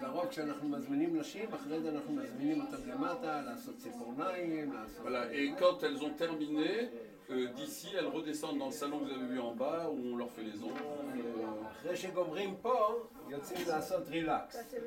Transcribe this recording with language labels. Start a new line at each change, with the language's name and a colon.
Hebrew: לרוב כשאנחנו מזמינים נשים, אחרי זה אנחנו מזמינים אותם למטה, לעשות ציפורניים, לעשות...
French: Voilà, et quand elles ont terminé, d'ici elles redescendent dans le salon que vous avez vu en bas où on leur fait les ongles.
Hebrew: אחרי שגומרים פה, יוצאים לעשות רילקס.